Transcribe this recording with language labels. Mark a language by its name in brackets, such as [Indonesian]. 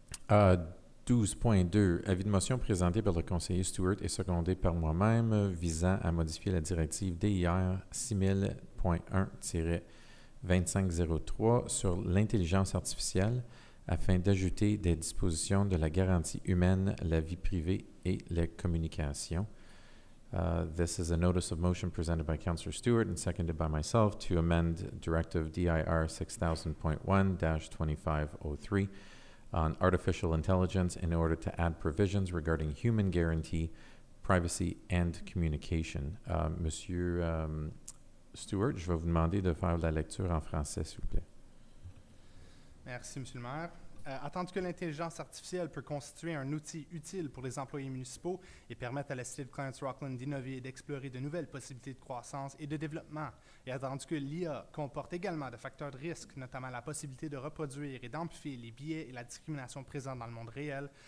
[French] 12.2, avis de motion présenté par le conseiller Stewart et secondé par moi-même visant à modifier la directive DIR 6000.1-2503 sur l'intelligence artificielle afin d'ajouter des dispositions de la garantie humaine, la vie privée et les communications. [English] This is a notice of motion presented by Councillor Stewart and seconded by myself to amend Directive DIR 6000.1-2503 on artificial intelligence in order to add provisions regarding human guarantee, privacy and communication. [French] Monsieur Stewart, je vais vous demander de faire la lecture en français, s'il vous plaît. Merci, Monsieur le maire. Attendu que l'intelligence artificielle peut constituer un outil utile pour les employés municipaux et permettre à la cité de Clarence-Rockland d'innover et d'explorer de nouvelles possibilités de croissance et de développement, et attendu que l'IA comporte également des facteurs de risque, notamment la possibilité de reproduire et d'amplifier les biais et la discrimination présents dans le monde réel